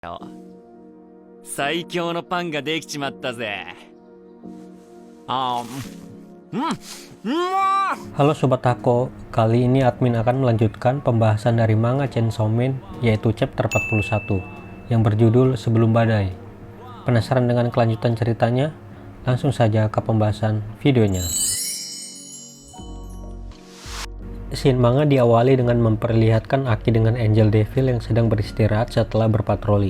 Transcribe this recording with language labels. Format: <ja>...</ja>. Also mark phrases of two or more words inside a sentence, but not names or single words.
<ja>よ。最強のパンができちまったぜ。あー、</ja> <id>Halo Sobat Tako, kali ini admin akan melanjutkan pembahasan dari manga Chainsaw Man, yaitu chapter 41, yang berjudul Sebelum Badai. Penasaran dengan kelanjutan ceritanya? Langsung saja ke pembahasan videonya. Scene manga diawali dengan memperlihatkan Aki dengan Angel Devil yang sedang beristirahat setelah berpatroli.</id>